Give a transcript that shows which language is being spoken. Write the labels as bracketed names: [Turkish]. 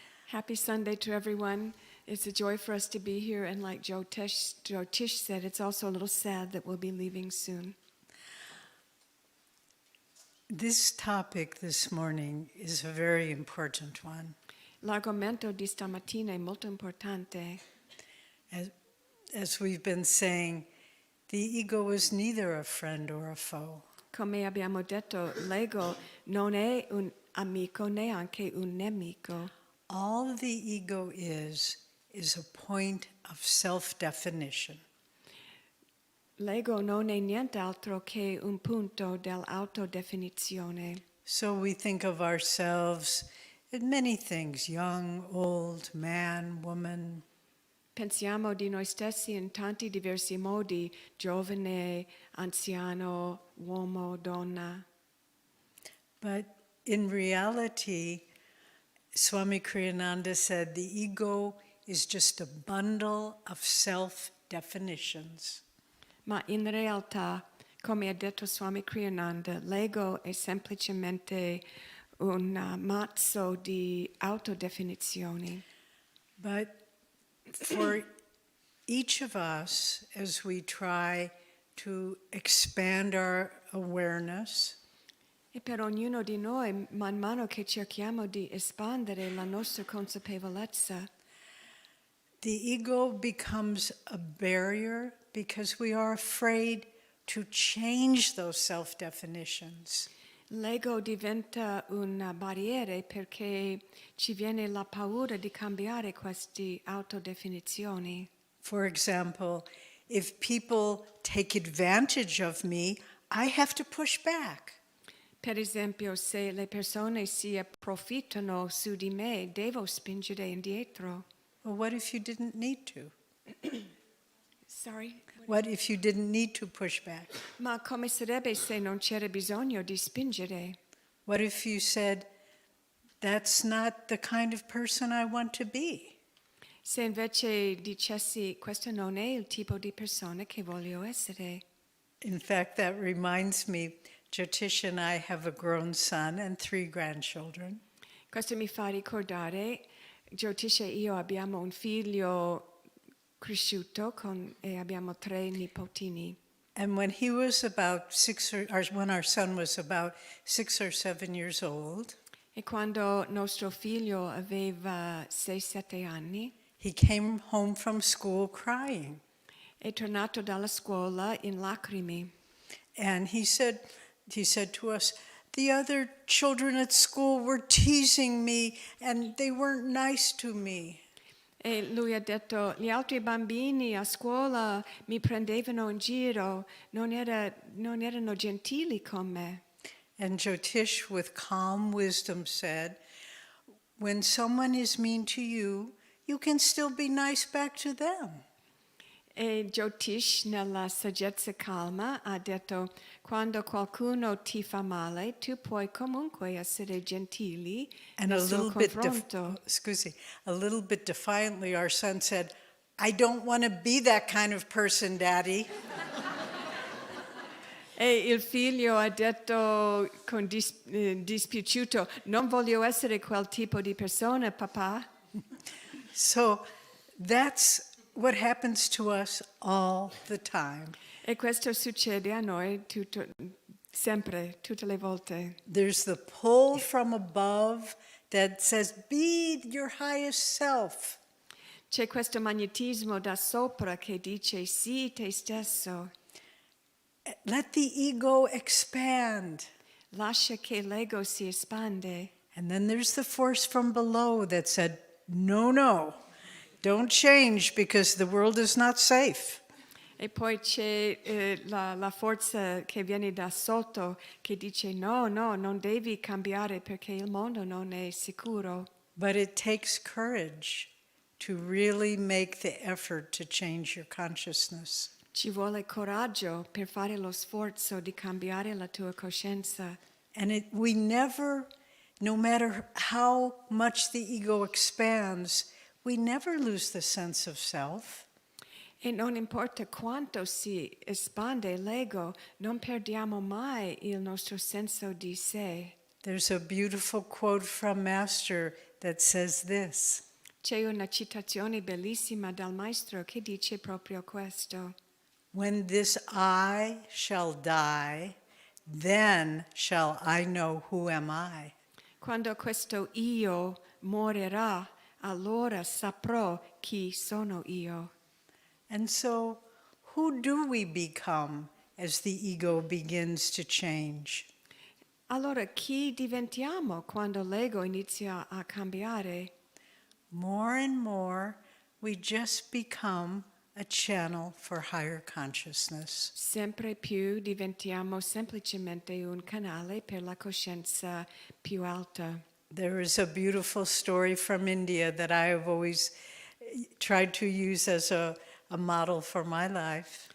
[English] Happy Sunday to everyone. It's a joy for us to be here, and like Jyotish said, it's also a little sad that we'll be leaving soon. This topic this morning is a very important one. [Italian] L'argomento di stamattina è molto importante. [English] As we've been saying, the ego is neither a friend or a foe. [Italian] Come abbiamo detto, l'ego non è un amico neanche un nemico. [English] All the ego is a point of self-definition. [Italian] L'ego non è nient'altro che un punto dell'autodefinizione. [English] So we think of ourselves in many things, young, old, man, woman. [Italian] Pensiamo di noi stessi in tanti diversi modi, giovane, anziano, uomo, donna. [English] But in reality, Swami Kriyananda said the ego is just a bundle of self-definitions. [Italian] Ma in realtà, come ha detto Swami Kriyananda, l'ego è semplicemente un mazzo di autodefinizioni. [English] But for each of us, as we try to expand our awareness, [Italian] E per ognuno di noi, man mano che cerchiamo di espandere la nostra consapevolezza, [English] the ego becomes a barrier because we are afraid to change those self-definitions. [Italian] l'ego diventa una barriera perché ci viene la paura di cambiare queste autodefinizioni. [English] For example, if people take advantage of me, I have to push back. [Italian] Per esempio, se le persone si approfittano su di me, devo spingere indietro. [English] Well, what if you didn't need to? Sorry? What if you didn't need to push back? [Italian] Ma come sarebbe se non c'era bisogno di spingere? [English] What if you said, that's not the kind of person I want to be? [Italian] Se invece dicessi, questo non è il tipo di persona che voglio essere. [English] In fact, that reminds me, Jyotish and I have a grown son and 3 grandchildren. [Italian] Questo mi fa ricordare, Jyotish e io abbiamo un figlio cresciuto e abbiamo 3 nipotini. [English] And when he was about when our son was about 6 or 7 years old, [Italian] E quando nostro figlio aveva 6-7 anni, [English] he came home from school crying. [Italian] è tornato dalla scuola in lacrime. [English] And he said to us, the other children at school were teasing me and they weren't nice to me. [Italian] E lui ha detto, gli altri bambini a scuola mi prendevano in giro, non erano gentili con me. [English] And Jyotish, with calm wisdom, said, when someone is mean to you, you can still be nice back to them. [Italian] E Jyotish, nella saggezza calma, ha detto, quando qualcuno ti fa male, tu puoi comunque essere gentili [English] And [Italian] nel suo confronto. [English] a little bit defiantly, our son said, I don't want to be that kind of person, Daddy. [Italian] E il figlio ha detto con dispiaciuto, non voglio essere quel tipo di persona, papà. [English] So that's what happens to us all the time. [Italian] E questo succede a noi sempre, tutte le volte. [English] There's the pull from above that says, be your highest self. [Italian] C'è questo magnetismo da sopra che dice sì te stesso. [English] Let the ego expand. [Italian] Lascia che l'ego si espande. [English] And then there's the force from below that said, no, don't change because the world is not safe. [Italian] E poi c'è la forza che viene da sotto che dice no, non devi cambiare perché il mondo non è sicuro. [English] But it takes courage to really make the effort to change your consciousness. [Italian] Ci vuole coraggio per fare lo sforzo di cambiare la tua coscienza. [English] And we never, no matter how much the ego expands, we never lose the sense of self. [Italian] E non importa quanto si espande l'ego, non perdiamo mai il nostro senso di sé. [English] There's a beautiful quote from Master that says this. [Italian] C'è una citazione bellissima dal maestro che dice proprio questo. [English] When this I shall die, then shall I know who am I. [Italian] Quando questo io morirà, allora saprò chi sono io. [English] And so, who do we become as the ego begins to change? [Italian] Allora chi diventiamo quando l'ego inizia a cambiare? [English] More and more, we just become a channel for higher consciousness. [Italian] Sempre più diventiamo semplicemente un canale per la coscienza più alta. [English] There is a beautiful story from India that I have always tried to use as a model for my life.